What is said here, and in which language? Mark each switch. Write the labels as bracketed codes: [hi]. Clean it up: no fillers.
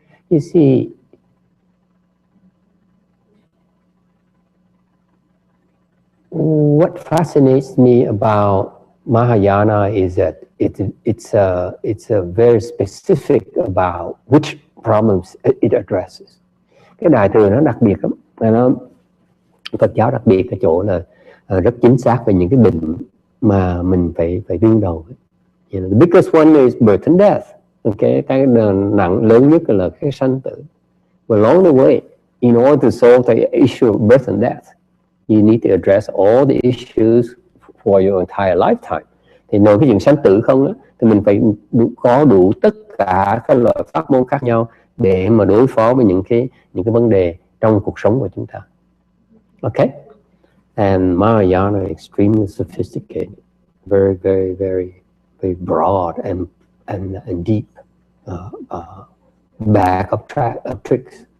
[en] You see, what fascinates me about Mahayana is that it's very specific about which problems it addresses. [vi] Cái đại thừa nó đặc biệt lắm. Phật giáo đặc biệt ở chỗ là rất chính xác về những cái bệnh mà mình phải đương đầu. [en] You know, the biggest one is birth and death. [vi] Okay, cái nặng lớn nhất là cái sanh tử. [en] But along the way, in order to solve the issue of birth and death, you need to address all the issues for your entire lifetime. [vi] Thì nói cái chuyện sanh tử không á, thì mình phải có đủ tất cả các loại pháp môn khác nhau để mà đối phó với những cái vấn đề trong cuộc sống của chúng ta. [en] Okay? And Mahayana is extremely sophisticated, very, very, very, very broad and deep bag of tricks.